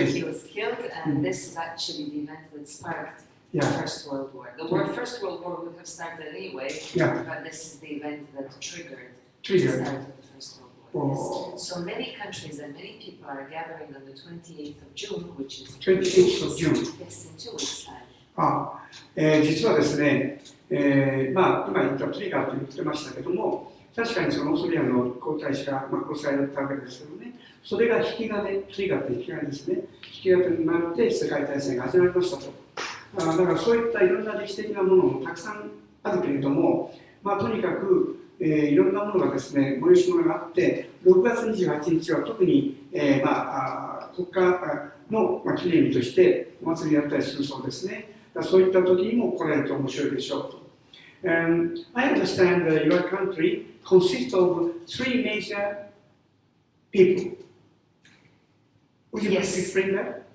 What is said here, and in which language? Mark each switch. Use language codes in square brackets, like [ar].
[en] He was killed, and this is actually the event that sparked the First World War. The First World War would have started anyway, but this is the event that triggered the start of the First World War. Yes. So many countries and many people are gathering on the 28th of June, which is 28th of June. Yes, in 2 weeks' time. [ja] 実はですね、今言ったトリガーと言ってましたけども、確かにそのオーストリアの皇太子が殺されたわけですけどね、それが引き金、トリガーって引き金ですね、引き金になって世界大戦が始まりましたと。だからそういったいろんな歴史的なものもたくさんあるけれども、とにかく、いろんなものがですね、催し物があって、6月28日は特に、国家の記念日としてお祭りやったりするそうですね。そういった時にも来られると面白いでしょうと。 [en] I understand that your country consists of 3 major people. Would you like to explain that?